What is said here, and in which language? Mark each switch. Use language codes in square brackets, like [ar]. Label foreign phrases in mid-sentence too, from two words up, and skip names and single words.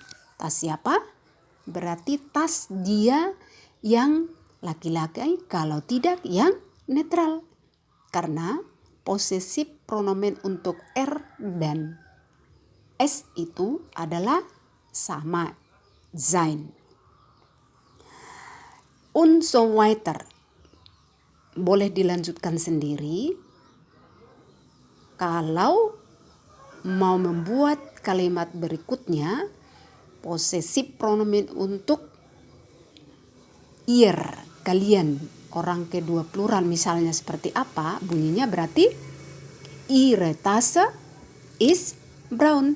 [id] Tas siapa? Berarti tas dia yang laki-laki, kalau tidak yang netral. Karena posesif pronomen untuk R dan S itu adalah sama, sein. [de] Und so weiter. [id] Boleh dilanjutkan sendiri. Kalau mau membuat kalimat berikutnya, posesif pronomen untuk ihr, kalian, orang kedua plural misalnya seperti apa, bunyinya berarti [de] ihre Tasse is brown.